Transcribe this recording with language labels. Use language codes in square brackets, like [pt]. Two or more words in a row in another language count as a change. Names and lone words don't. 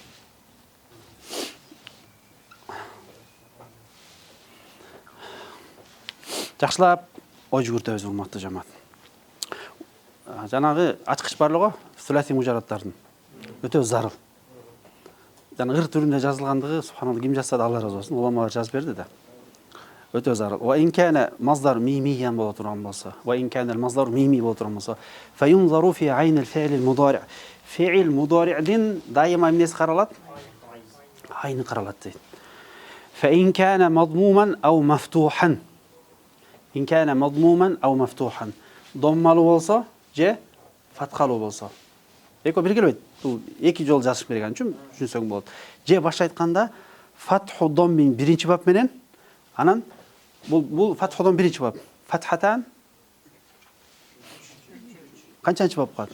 [ky] Жакшылап ой жүгүртөбүз урматтуу жамаат. Жанагы ачкыч барлыгы сүласи мужараттардын өтө зарыл. Жана ыр түрүндө жазылгандыгы субханалла ким жазса Алла разы болсун, уламалар жазып берди да. Өтө зарыл. [ar] وإن كان مصدرا ميميا [ky] боло турган болсо, [ar] وإن كان مصدر ميمي [ky] боло турган болсо, [ar] فينظر في عين الفعل المضارع'. فعل مضارع' [ky] дин дайыма эмнеси каралат? Айны каралат дейт. [ar] فإن كان مضموما أو مفتوحا. إن كان مضموما أو مفتوحا. [ky] Доммалуу болсо же фаткалуу болсо. Экөө бир келбейт. Бул эки жол жазыш берген үчүн түшүнсөң болот. Же башка айтканда [ar] فتح ضم [ky] биринчи бап менен, анан бул фатхудан биринчи бап. Фатхатан канчанчы бап калат?